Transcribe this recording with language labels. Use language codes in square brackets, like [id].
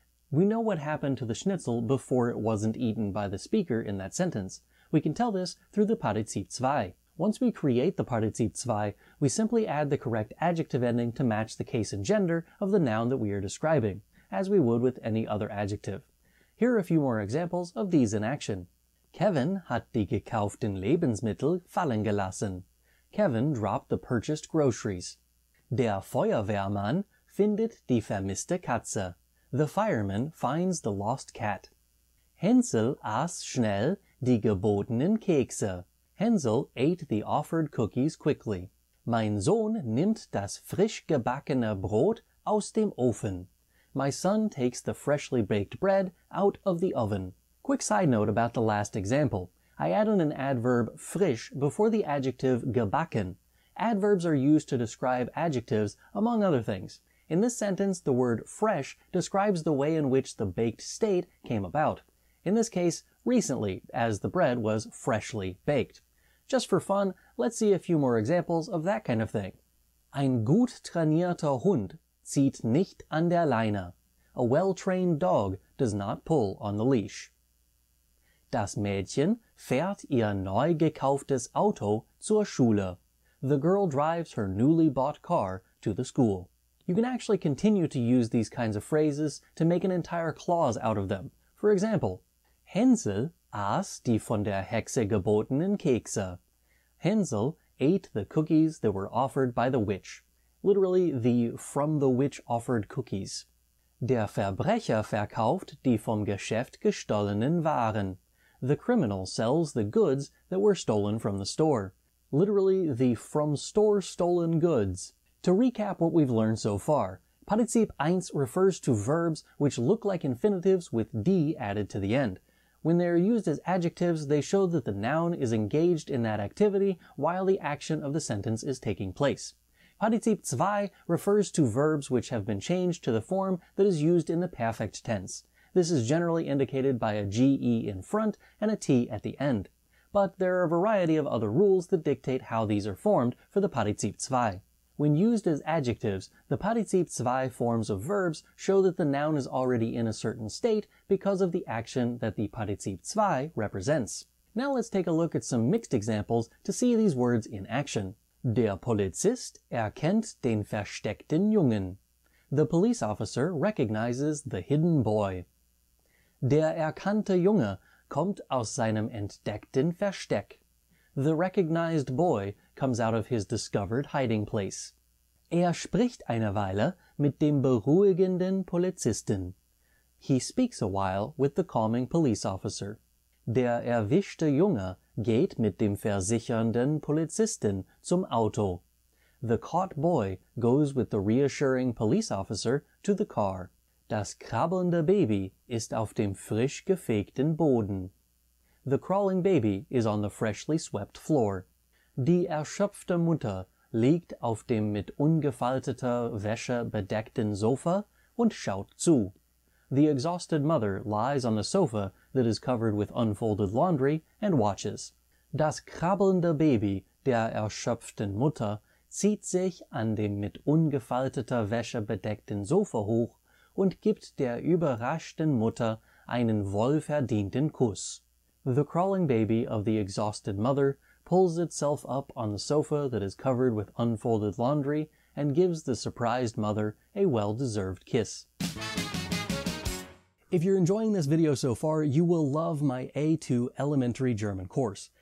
[en] We know what happened to the schnitzel before it wasn't eaten by the speaker in that sentence. We can tell this through the Partizip 2. Once we create the Partizip 2, we simply add the correct adjective ending to match the case and gender of the noun that we are describing, as we would with any other adjective. Here are a few more examples of these in action. [de] Kevin hat die gekauften Lebensmittel fallen gelassen. [en] Kevin dropped the purchased groceries. [de] Der Feuerwehrmann findet die vermisste Katze. [en] The fireman finds the lost cat. [de] Hänsel aß schnell die gebotenen Kekse. [en] Hänsel ate the offered cookies quickly. [de] Mein Sohn nimmt das frisch gebackene Brot aus dem Ofen. [en] My son takes the freshly baked bread out of the oven. Quick side note about the last example. I added an adverb frisch before the adjective gebacken. Adverbs are used to describe adjectives, among other things. In this sentence, the word fresh describes the way in which the baked state came about. In this case, recently, as the bread was freshly baked. Just for fun, let's see a few more examples of that kind of thing. [de] Ein gut trainierter Hund zieht nicht an der Leine. [en] A well-trained dog does not pull on the leash. [de] Das Mädchen fährt ihr neu gekauftes Auto zur Schule. [en] The girl drives her newly bought car to the school. You can actually continue to use these kinds of phrases to make an entire clause out of them. For example, [de] Hänsel aß die von der Hexe gebotenen Kekse. [en] Hänsel ate the cookies that were offered by the witch. Literally, the from the witch offered cookies. [de] Der Verbrecher verkauft die vom Geschäft gestohlenen Waren. [en] The criminal sells the goods that were stolen from the store. Literally, the from store stolen goods. To recap what we've learned so far, Partizip 1 refers to verbs which look like infinitives with d added to the end. When they are used as adjectives, they show that the noun is engaged in that activity while the action of the sentence is taking place. Partizip 2 refers to verbs which have been changed to the form that is used in the perfect tense. This is generally indicated by a ge in front and a t at the end. But there are a variety of other rules that dictate how these are formed for the Partizip 2. When used as adjectives, the Partizip 2 forms of verbs show that the noun is already in a certain state because of the action that the Partizip 2 represents. Now let's take a look at some mixed examples to see these words in action. [de] Der Polizist erkennt den versteckten Jungen. [en] The police officer recognizes the hidden boy. [de] Der erkannte Junge kommt aus seinem entdeckten Versteck. [en] The recognized boy comes out of his discovered hiding place. [de] Er spricht eine Weile mit dem beruhigenden Polizisten. [en] He speaks a while with the calming police officer. [de] Der erwischte Junge geht mit dem versichernden Polizisten zum Auto. [en] The caught boy goes with the reassuring police officer to the car. [de] Das krabbelnde Baby ist auf dem frisch gefegten Boden. [en] The crawling baby is on the freshly swept floor. [de] Die erschöpfte Mutter liegt auf dem mit ungefalteter Wäsche bedeckten Sofa und schaut zu. [en] The exhausted mother lies on the sofa that is covered with unfolded laundry and watches. [de] Das krabbelnde Baby der erschöpften Mutter zieht sich an dem mit ungefalteter Wäsche bedeckten Sofa hoch und gibt der überraschten Mutter einen wohlverdienten Kuss. [en] The crawling baby of the exhausted mother pulls itself up on the sofa that is covered with unfolded laundry and gives the surprised mother a well-deserved kiss. If you're enjoying this video so far, you will love my A2 Elementary German course.